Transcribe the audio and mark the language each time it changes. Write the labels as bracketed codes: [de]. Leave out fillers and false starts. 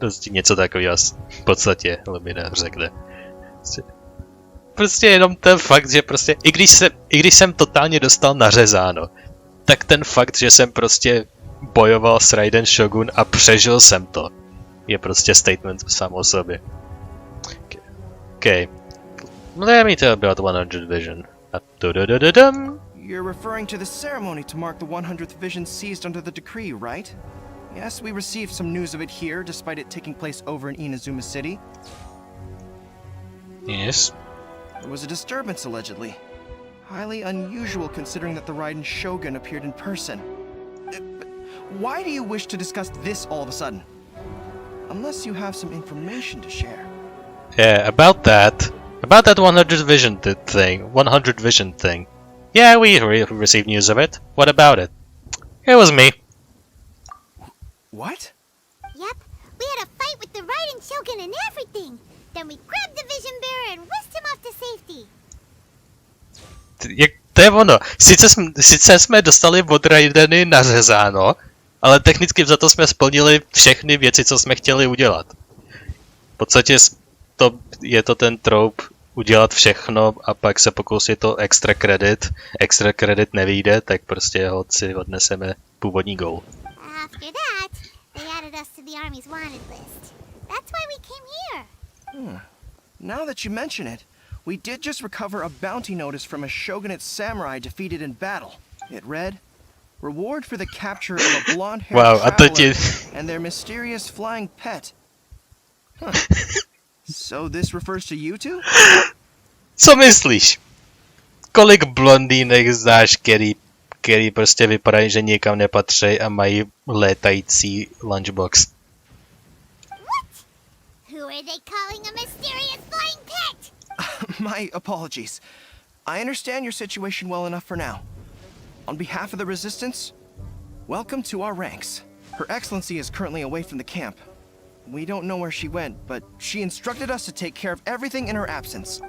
[cs] Něco takového v podstatě Lumina řekne. Prostě jenom ten fakt, že prostě, i když jsem totálně dostal nařezáno, tak ten fakt, že jsem prostě bojoval s Raiden Shogun a přežil jsem to, je prostě statement sám o sobě. [en] Okay. Let me tell about 100 Vision. You're referring to the ceremony to mark the 100th Vision seized under the decree, right? Yes, we received some news of it here, despite it taking place over in Inazuma City. Yes. There was a disturbance, allegedly. Highly unusual considering that the Raiden Shogun appeared in person. Why do you wish to discuss this all of a sudden? Unless you have some information to share. Yeah, about that 100 Vision thing. Yeah, we received news of it. What about it? It was me. What? Yep, we had a fight with the Raiden Shogun and everything. Then we grabbed the Vision Bearer and whisked him off to safety. [cs] To je ono. Sice jsme dostali od Raideny nařezáno, ale technicky za to jsme splnili všechny věci, co jsme chtěli udělat. V podstatě je to ten trope udělat všechno a pak se pokusit o [en] extra credit [cs] nevyjde, tak prostě si odneseme původní goal. [en] After that, they added us to the army's wanted list. That's why we came here. Now that you mention it, we did just recover a bounty notice from a Shogunate samurai defeated in battle. It read, "Reward for the capture of a blonde-haired traveler and their mysterious flying pet." Huh. So this refers to you two? [cs] Co myslíš? Kolik blondýnek znáš, který prostě vypadají, že nikam nepatří a mají létající lunchbox? [en] What? Who are they calling a mysterious flying pet? My apologies. I understand your situation well enough for now. On behalf of the Resistance, welcome to our ranks. Her Excellency is currently away from the camp. We don't know where she went, but she instructed us to take care of everything in her absence.